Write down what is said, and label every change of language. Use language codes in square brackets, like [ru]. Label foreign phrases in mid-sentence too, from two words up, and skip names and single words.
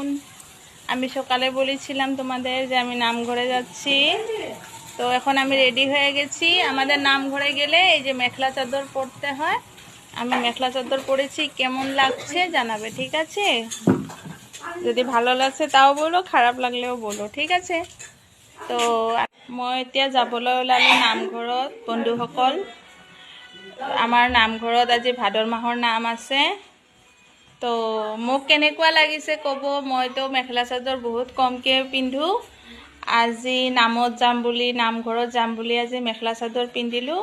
[bn] আমি সকালে বলেছিলাম তোমাদের যে আমি নামঘরে যাচ্ছি। তো এখন আমি রেডি হয়ে গেছি। আমাদের নামঘরে গেলে এই যে মেখলা চাদর পরতে হয়। আমি মেখলা চাদর পরেছি, কেমন লাগছে জানাবে, ঠিক আছে? যদি ভালো লাগছে তাও বলো, খারাপ লাগলেও বলো, ঠিক আছে? [as] তো মই এতিয়া যাবলৈ ওলালোঁ নামঘৰত। বন্ধুসকল, আমাৰ নামঘৰত আজি ভাদৰ মাহৰ নাম আছে। তো মোক কেনেকুৱা লাগিছে ক'ব। মইতো মেখেলা চাদৰ বহুত কমকৈ পিন্ধোঁ। আজি নামত যাম বুলি, নামঘৰত যাম বুলি আজি মেখেলা চাদৰ পিন্ধিলোঁ।